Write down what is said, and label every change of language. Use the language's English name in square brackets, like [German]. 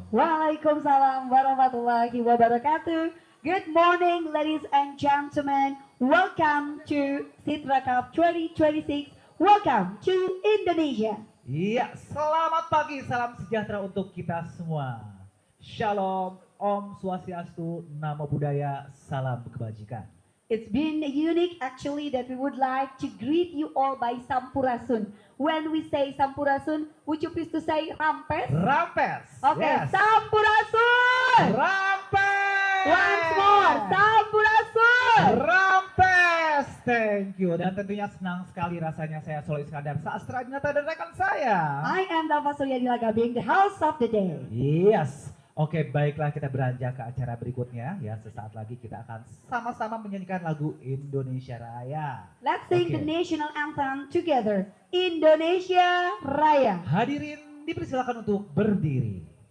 [Arabic] Waalaikumsalam warahmatullahi wabarakatuh. [English] Good morning, ladies and gentlemen. Welcome to Citra Cup 2026. Welcome to Indonesia. [Indonesian] Iya, selamat pagi, salam sejahtera untuk kita semua. Shalom, Om Swastiastu, Namo Buddhaya, salam kebajikan. [English] It's been unique actually that we would like to greet you all by Sampurasun. When we say Sampurasun, would you please to say Rampes? [Sundanese] Rampes. [English] Okay, yes. [Sundanese] Sampurasun. Rampes. [English] Once more, Sampurasun. [Indonesian] Rampes. [English] Thank you. [Indonesian] Dan tentunya senang sekali rasanya saya Solo Iskandar Sastra Dinata dan rekan saya. [English] I am Dava Suryadila Gabing, the host of the day. Yes. [Indonesian] Oke, baiklah kita beranjak ke acara berikutnya ya. Sesaat lagi kita akan sama-sama menyanyikan lagu Indonesia Raya. [English] Let's sing the national anthem together. [Indonesian] Indonesia Raya. Hadirin dipersilakan untuk berdiri.